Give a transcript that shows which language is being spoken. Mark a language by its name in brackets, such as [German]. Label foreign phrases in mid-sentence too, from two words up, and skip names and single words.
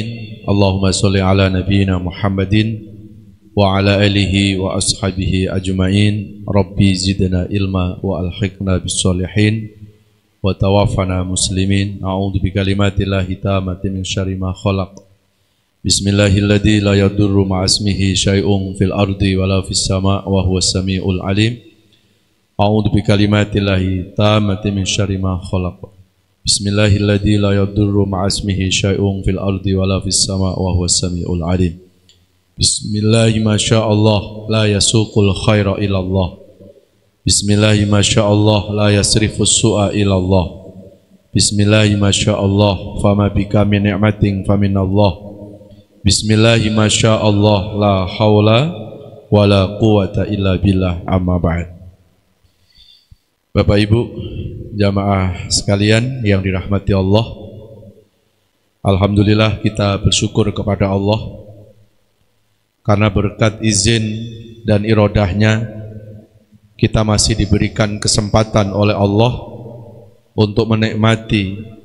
[Arabic] اللهم صل على نبينا محمد وعلى آله وأصحابه أجمعين. رب زدنا علما وألحقنا بالصالحين وتوفنا مسلمين. أعوذ بكلمات الله التامات من شر ما خلق. بسم الله الذي لا يضر مع اسمه شيء في الأرض ولا في السماء وهو السميع العليم. أعوذ بكلمات الله التامات من شر ما خلق. بسم الله الذي لا يضر مع اسمه شيء في الأرض ولا في السماء وهو السميع العليم. بسم الله ما شاء الله لا يسوق الخير إلا الله. بسم الله ما شاء الله لا يصرف السوء إلا الله. بسم الله ما شاء الله فما بك من نعمة فمن الله. بسم الله ما شاء الله لا حول ولا قوة إلا بالله أما بعد. [Indonesian] Bapak Ibu jamaah sekalian yang dirahmati Allah, alhamdulillah kita bersyukur kepada Allah karena berkat izin dan irodahnya kita masih diberikan kesempatan oleh Allah untuk menikmati